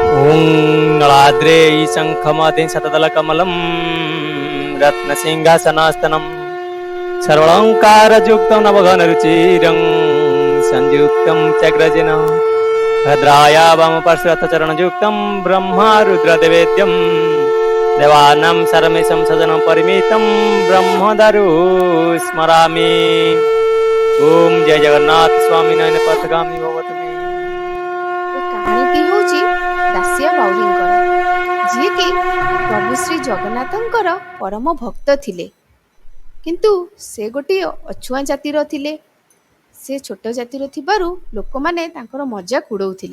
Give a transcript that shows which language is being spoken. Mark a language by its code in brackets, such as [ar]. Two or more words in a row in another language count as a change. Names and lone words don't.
[sa] ओं नलाद्रे शंखमदे शतदलकमलं रत्नसिंहासनास्तनं सर्वालंकारयुक्तं नवघनरुचिरं संयुक्तं चक्रजिन भद्राया वामपार्श्वरथचरणयुक्तं ब्रह्मरुद्रदेवेद्यं देवानां सर्वेषां सजनं परिमितं ब्रह्मदारु स्मरामि। ओम जय जगन्नाथ स्वामी नयन पथगामी भवतु मे। [or] କାହାଣୀଟି ହେଉଛି ଦାସିଆ ବାଉରୀଙ୍କର, ଯିଏକି ପ୍ରଭୁ ଶ୍ରୀ ଜଗନ୍ନାଥଙ୍କର ପରମ ଭକ୍ତ ଥିଲେ। କିନ୍ତୁ ସେ ଗୋଟିଏ ଅଛୁଆଁ ଜାତିର ଥିଲେ। ସେ ଛୋଟ ଜାତିର ଥିବାରୁ ଲୋକମାନେ ତାଙ୍କର ମଜାକ ଉଡ଼ଉଥିଲେ।